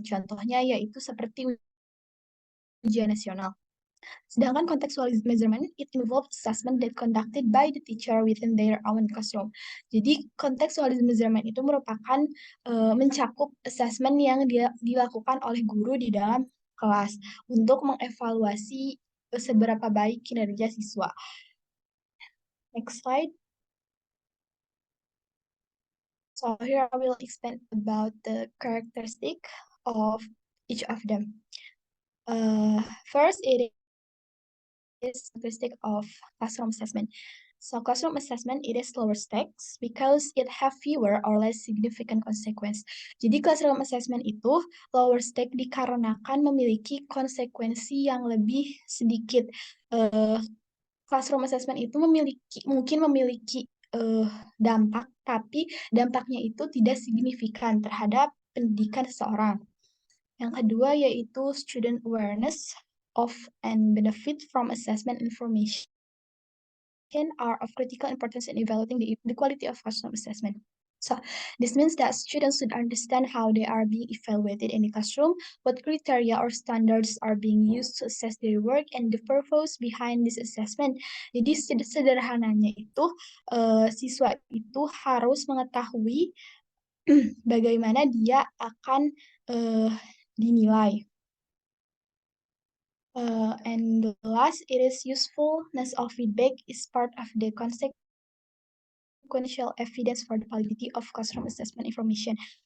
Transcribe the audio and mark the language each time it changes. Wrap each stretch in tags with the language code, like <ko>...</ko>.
<id>Contohnya yaitu seperti ujian nasional. Sedangkan</id> <en>contextualized measurement, it involves assessment that conducted by the teacher within their own classroom.</en> <id>Jadi, contextualized measurement itu merupakan mencakup assessment yang dilakukan oleh guru di dalam kelas untuk mengevaluasi seberapa baik kinerja siswa.</id> <en>Next slide. So here I will explain about the characteristic of each of them. First, it is characteristic of classroom assessment. So classroom assessment, it is lower stakes because it have fewer or less significant consequence.</en> <id>Jadi classroom assessment itu lower stake dikarenakan memiliki konsekuensi yang lebih sedikit. Classroom assessment itu mungkin memiliki dampak, tapi dampaknya itu tidak signifikan terhadap pendidikan seseorang. Yang kedua yaitu</id> <en>student awareness of and benefit from assessment information are of critical importance in evaluating the quality of classroom assessment. So this means that students should understand how they are being evaluated in the classroom, what criteria or standards are being used to assess their work, and the purpose behind this assessment.</en> <id>Jadi sederhananya itu siswa itu harus mengetahui bagaimana dia akan dinilai.</id> <en>And the last, it is usefulness of feedback is part of the consequential evidence for the validity of classroom assessment information.</en>